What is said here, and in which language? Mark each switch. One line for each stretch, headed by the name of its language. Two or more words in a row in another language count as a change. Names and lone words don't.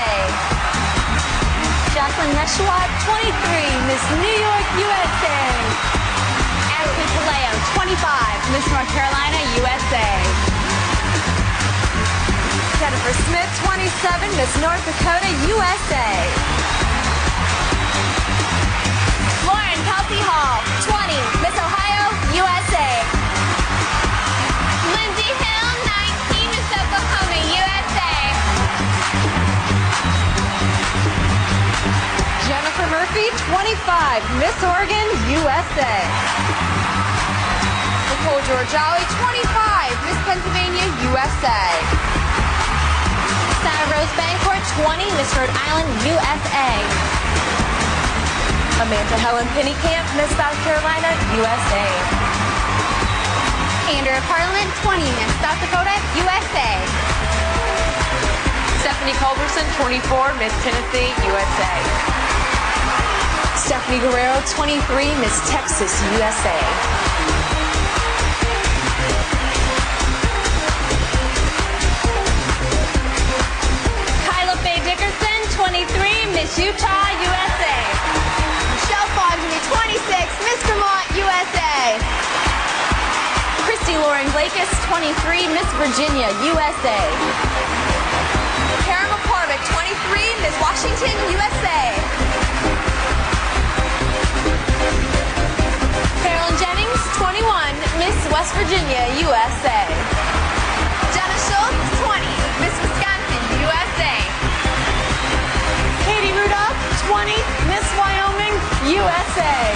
English: Jacqueline Meshawat, 23, Miss New York, USA. Ashley Paleo, 25, Miss North Carolina, USA. Jennifer Smith, 27, Miss North Dakota, USA. Lauren Kelsey Hall, 20, Miss Ohio, USA. Lindsay Hill, 19, Miss Oklahoma, USA. Jennifer Murphy, 25, Miss Oregon, USA. Nicole Georgiali, 25, Miss Pennsylvania, USA. Anna Rose Bancourt, 20, Miss Rhode Island, USA. Amanda Helen Pennycamp, Miss South Carolina, USA. Andrea Parliament, 20, Miss South Dakota, USA. Stephanie Culberson, 24, Miss Tennessee, USA. Stephanie Guerrero, 23, Miss Texas, USA. Kyla Faye Dickerson, 23, Miss Utah, USA. Michelle Fontaine, 26, Miss Vermont, USA. Christy Lauren Blakis, 23, Miss Virginia, USA. Karen McCormick, 23, Miss Washington, USA. Carolyn Jennings, 21, Miss West Virginia, USA. Jenna Schultz, 20, Miss Wisconsin, USA. Katie Rudolph, 20, Miss Wyoming, USA.